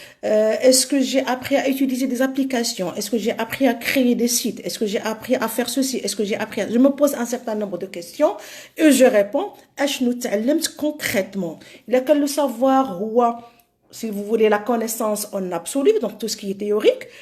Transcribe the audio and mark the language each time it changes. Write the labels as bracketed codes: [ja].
[fr] Est-ce que j'ai appris à utiliser des applications? Est-ce que j'ai appris à créer des sites? Est-ce que j'ai appris à faire ceci? Est-ce que j'ai appris à... Je me pose un certain nombre de questions et je réponds. [ar] أشنو تعلمت concrètement? [fr] Il y a que le savoir [ar] هو, [fr] si vous voulez, la connaissance en absolu, donc tout ce qui est théorique.